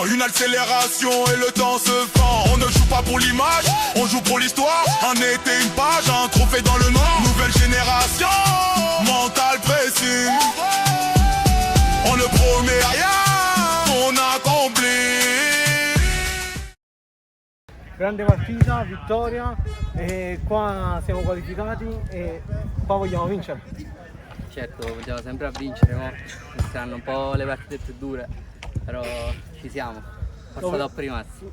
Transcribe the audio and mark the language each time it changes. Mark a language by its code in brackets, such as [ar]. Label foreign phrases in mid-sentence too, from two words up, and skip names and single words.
[fr] Une accélération et le temps se fend. On ne joue pas pour l'image, on joue pour l'histoire. Un été, une page, un trophée dans le noir. Nouvelle génération, mental pressing. On ne promet rien, on accomplit. [it] Grande partita, vittoria e qua siamo qualificati e qua vogliamo vincere. Certo, puntiamo sempre a vincere, no? Saranno un po' le partite più dure, però ci siamo, forza da opprimarsi.